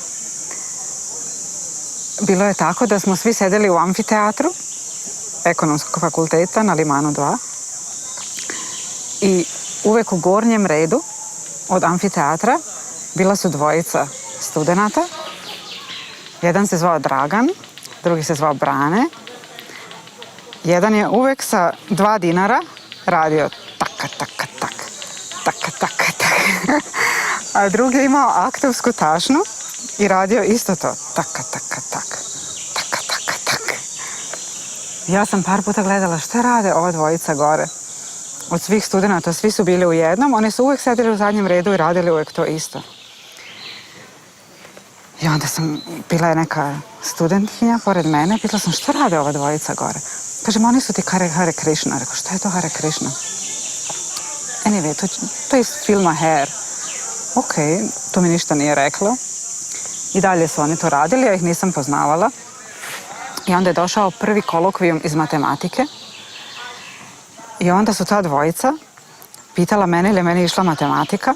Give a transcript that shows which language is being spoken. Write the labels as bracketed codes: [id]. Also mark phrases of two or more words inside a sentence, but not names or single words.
[sr] Bilo je tako da smo svi sedeli u amfiteatru Ekonomskog fakulteta na Limanu 2 i uvek u gornjem redu od amfiteatra bila su dvojica studenata. Jedan se zvao Dragan, drugi se zvao Brane. Jedan je uvek sa 2 dinara radio taka, taka, tak, taka, taka, tak. A drugi je imao aktovsku tašnu i radio isto to. Taka, taka, tak, taka, taka, tak. Ja sam par puta gledala šta rade ova dvojica gore. Od svih studenata, svi su bili u jednom, oni su uvek sedeli u zadnjem redu i radili uvek to isto. I onda bila je neka studentkinja pored mene, pitala sam šta rade ova dvojica gore. Kažem, oni su ti Hare Krishna. Rekao, šta je to Hare Krishna? Anyway, to je iz filma Hair. Ok, to mi ništa nije reklo. I dalje su oni to radili, ja ih nisam poznavala. I onda je došao prvi kolokvijum iz matematike. I onda su ta dvojica pitala mene ili je meni išla matematika.